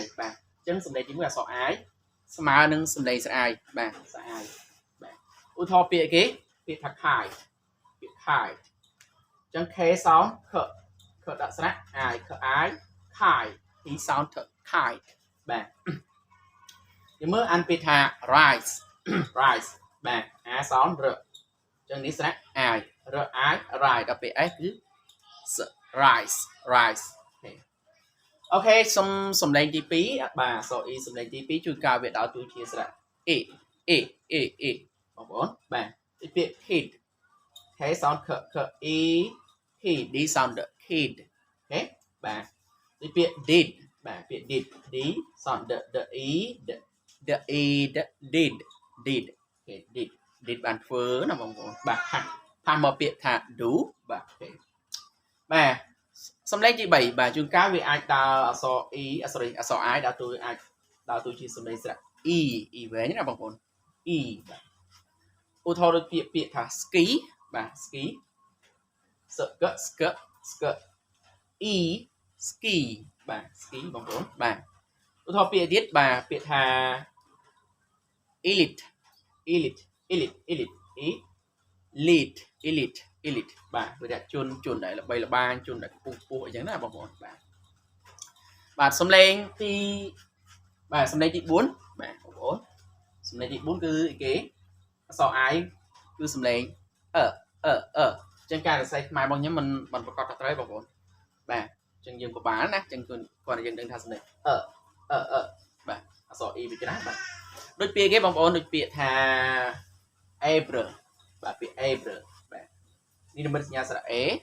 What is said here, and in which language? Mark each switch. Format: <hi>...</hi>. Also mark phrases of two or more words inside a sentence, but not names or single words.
<km>បាទអញ្ចឹងសំឡេងទី1អក្សរ I ស្មើនឹងសំឡេងស្អាយបាទស្អាយបាទឧទាហរណ៍ពាក្យគេពាក្យថាខាយពាក្យខាយអញ្ចឹង</km> <en>K sound</en> <km>ខដាក់ស្រៈ I ខ I ខាយ</km> <en>T sound</en> <km>ខាយបាទយើងមើលអានពាក្យថា</km> <en>rise rise</en> <km>បាទ</km> <en>A sound</en> <km>រអញ្ចឹងនេះស្រៈ I រ I rise ដល់ពាក្យ S គឺ</km> <en>rise rise</en> <km>អូខេសំឡេងទី2បាទអក្សរ E សំឡេងទី2ជួនកាលវាដើរតួជាស្រៈ A A A A បងប្អូន បាទទីពាក្យ kid</km> <en>K sound</en> <km>ខ E kid</km> <en>D sound</en> <km>kid អូខេបាទទីពាក្យ did បាទពាក្យ did</km> <en>D sound the E the E did did</en> <km>អូខេ did បានធ្វើណាបងប្អូនបាទថាមកពាក្យថា do បាទអូខេបាទសំឡេងទី3បាទជួនកាលវាអាចដើរអក្សរ E អក្សរ I ដើរតួអាចដើរតួជាសំឡេងស្រៈ E E វែងណាបងប្អូន E បាទឧទាហរណ៍ដូចពាក្យថា ski បាទ ski</km> <en>skirt E ski</en> <km>បាទ ski បងប្អូនបាទឧទាហរណ៍ពាក្យទៀតបាទពាក្យថា</km> <en>elite elite</en> <km>បាទវាដាក់ជនដែលល្បីល្បាញ ជនដែលខ្ពស់អីចឹងណាបងប្អូនបាទសំឡេងទី4បាទបងប្អូនសំឡេងទី4គឺគេអក្សរ I គឺសំឡេងអញ្ចឹងការសរសេរខ្មែររបស់ខ្ញុំមិនប្រកបថាត្រូវបងប្អូនបាទអញ្ចឹងយើងពិបាកណាអញ្ចឹងគាត់យើងដឹងថាសំឡេងបាទអក្សរ E វាច្រើនបាទដូចពាក្យគេបងប្អូនដូចពាក្យថា April បាទពាក្យ April បាទនេះនិមិត្តសញ្ញាស្រៈ A</km>